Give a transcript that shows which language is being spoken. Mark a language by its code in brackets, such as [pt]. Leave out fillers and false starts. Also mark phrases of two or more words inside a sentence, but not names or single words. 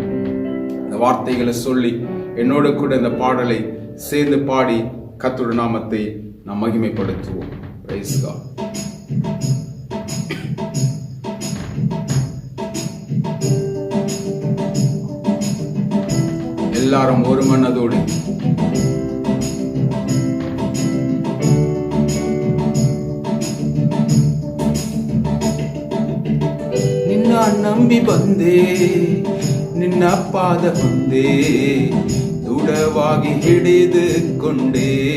[ta] இந்த வார்த்தைகளை சொல்லி என்னோடு கூட இந்த பாடலை சேர்ந்து பாடி கர்த்தருடைய நாமத்தை நாம் மகிமைப்படுத்துவோம். [en] Praise God. [ta] எல்லாரும் ஒரு மனதோடு [kn] ನಿನ್ನ ನಂಬಿ ಬಂದೆ, ನಿನ್ನ ಪಾದ ಬಂದೆ, ದೃಢವಾಗಿ ಹಿಡಿದುಕೊಂಡೆ.